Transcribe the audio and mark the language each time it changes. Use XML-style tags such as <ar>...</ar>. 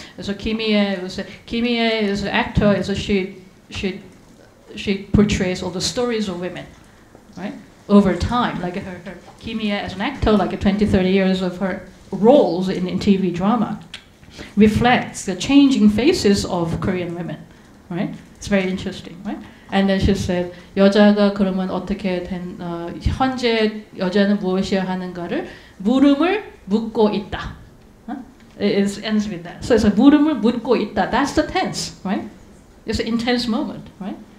<en>So Kimie is an actor. So she portrays all the stories of women, right? Over time, like her Kimie as an actor, like 20-30 years of her roles in TV drama reflects the changing faces of Korean women, right? It's very interesting, right? And then she said,</en> <ko>여자가 그러면 어떻게 된 현재 여자는 무엇이야 하는가를 물음을 묻고 있다.</ko> <en>It ends with that. So it's a</en> <ko>물음을 묻고 있다.</ko> <en>That's the tense, right? It's an intense moment, right?</en>